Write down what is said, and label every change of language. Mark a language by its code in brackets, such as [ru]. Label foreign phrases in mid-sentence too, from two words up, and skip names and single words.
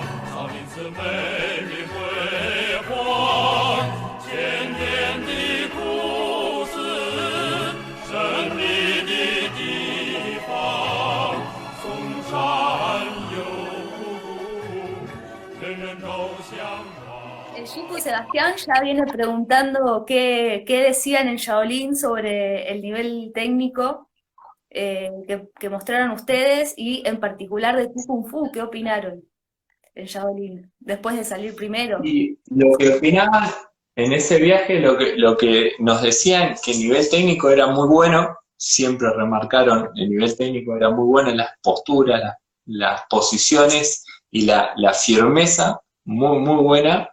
[zh] 少林寺美丽辉煌，千年的故事，神秘的地方，嵩山有路，人人都向往。 [es] El Shifu Sebastián ya viene preguntando qué decían en Shaolin sobre el nivel técnico que mostraron ustedes y en particular de tu Kung Fu, ¿qué opinaron en Shaolin después de salir primero? Y lo que opinaba en ese viaje lo que nos decían que el nivel técnico era muy bueno, siempre remarcaron el nivel técnico era muy bueno, las posturas, las posiciones y la firmeza, muy, muy buena.